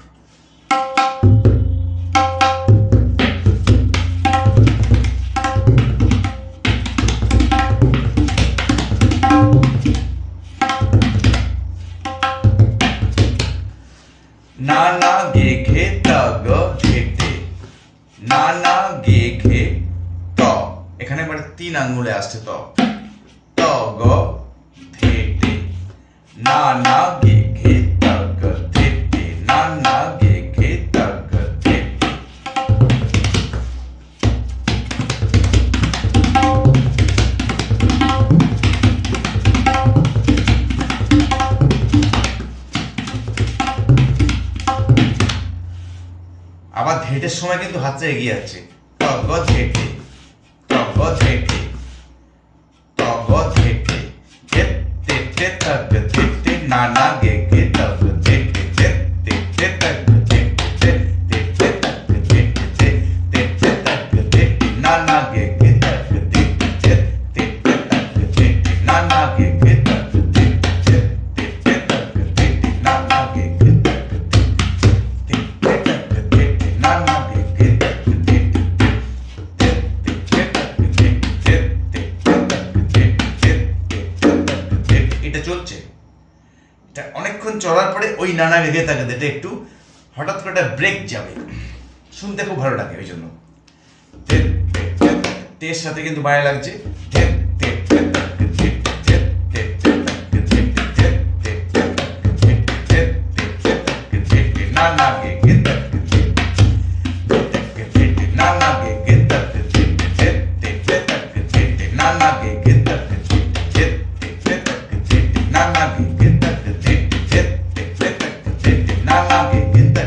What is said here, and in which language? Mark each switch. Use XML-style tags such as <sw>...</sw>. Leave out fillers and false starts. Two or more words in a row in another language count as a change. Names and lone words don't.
<bn>নানা গেঘে তগ ধেটে, নানা গেঘে ত, এখানে মানে 3 আঙ্গুলে আসছে ত, তগ ধেটে, নানা গেঘে তগ ধেটে, নানা গেঘে তগ ধেটে। আবার ধেটের সময় কিন্তু হাতটা এগিয়ে যাচ্ছে, তগ ধেটে, তগ ধেটে, তগ ধেটে, ধেটে তগ ধেটে, নানা গেঘে তগ ধেটে, ধেটে তগ ধেটে, ধেটে তগ ধেটে, ধেটে তগ ধেটে, নানা গেঘে তগ ধেটে, ধেটে তগ ধেটে, নানা গেঘে তগ ধেটে, ধেটে তগ ধেটে, নানা গেঘে তগ ধেটে, নানা গেঘে তগ ধেটে। এটা চলছে, এটা অনেকক্ষণ চলার পরে ওই নানা গেঘে তাকে দিতে একটু হঠাৎ করে একটা ব্রেক যাবে, শুনতে খুব ভালো লাগে। ওই জন্য টের সাথে কিন্তু মায়া লাগছে, নানা গেঘে নানা গেঘে নানা গেঘে নানা গেঘে নানা গেঘে।</bn>